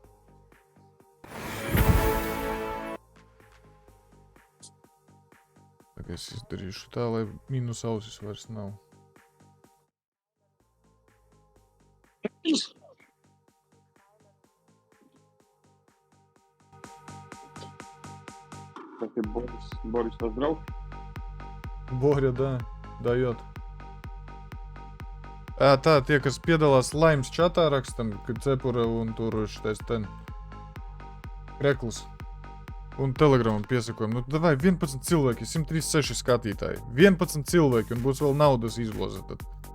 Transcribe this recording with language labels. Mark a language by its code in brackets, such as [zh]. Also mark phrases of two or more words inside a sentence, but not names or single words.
[lv] Tagad es izdarīšu tā, lai minus ausis vairs nav. Tas ir Boris tas draugs. [ru] Боря, да, дает. [lv] Tā, tie, kas piedalās Laimes čatā rakstam, kad Cepura un tur šitais ten Krekls un Telegramam piesakojam. Nu, davai, 11 cilvēki, 136 skatītāji. 11 cilvēki un būs vēl naudas izloze tad.